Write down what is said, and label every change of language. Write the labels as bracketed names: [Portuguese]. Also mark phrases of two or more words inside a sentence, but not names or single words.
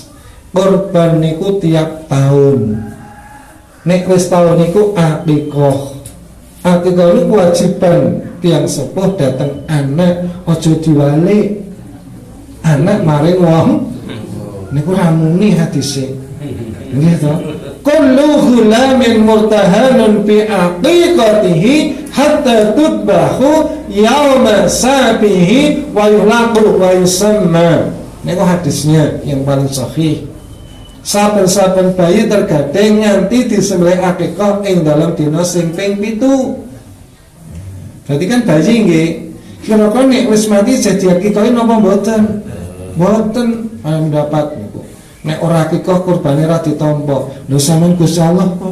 [Javanese] Korban niku tiap tahun. Nek wis tahun niku akikah. Akikah niku kewajiban tiyang sepuh dateng anak, aja diwalik. Anak maring wong niku ramuni hadise. Nggih to? [Arabic] كل غلام مرتهن بعقيقته حتى تذبح يوم سابعه ويحلق ويسمى. [Indonesian] Niku hadisnya yang paling sahih. [Javanese] Saben-saben bayi tergadeng nganti disembelih akikah ing dalam dina sing ping 7. [Indonesian] Berarti kan [Javanese] bayi nggih kira-kira nek wis mati jadi akikah napa mboten? Mboten mendapat niku. Nek ora akikah kurbane ra ditampa. Lho sampean Gusti Allah kok.